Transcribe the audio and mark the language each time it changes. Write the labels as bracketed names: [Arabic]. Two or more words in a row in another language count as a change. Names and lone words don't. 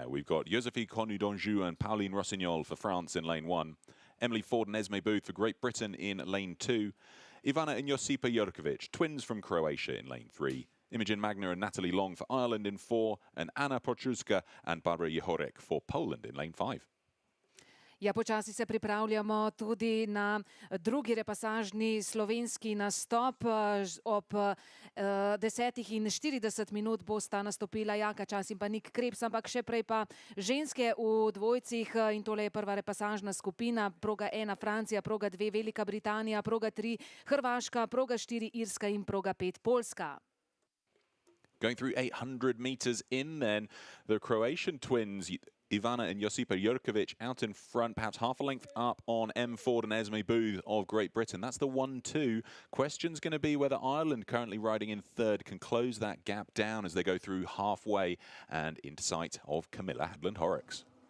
[English] We've got Josephine Cornu-Donjou and Pauline Rossignol for France in lane 1, Emily Ford and Esme Booth for Great Britain in lane 2, Ivana and Josipa Jurkovic, twins from Croatia, in lane 3, Imogen Magner and Natalie Long for Ireland in 4, and Anna Potruska and Barbara Jehorek for Poland in lane 5. [Slovenian] Ja, počasi se pripravljamo tudi na drugi repasažni slovenski nastop. Ob 10:40 bosta nastopila Jaka Čas in pa Nik Krebs, ampak še prej pa ženske v dvojcih, in tole je prva repasažna skupina. Proga 1 Francija, proga 2 Velika Britanija, proga 3 Hrvaška, proga 4 Irska in proga 5 Poljska. [English] Going through 800 meters in then, the Croatian twins, Ivana and Josipa Jurkovic out in front, perhaps half a length up on M. Ford and Esme Booth of Great Britain. That's the 1-2. Question's going to be whether Ireland, currently riding in third, can close that gap down as they go through halfway and into sight of Camilla Hadland-Horrocks.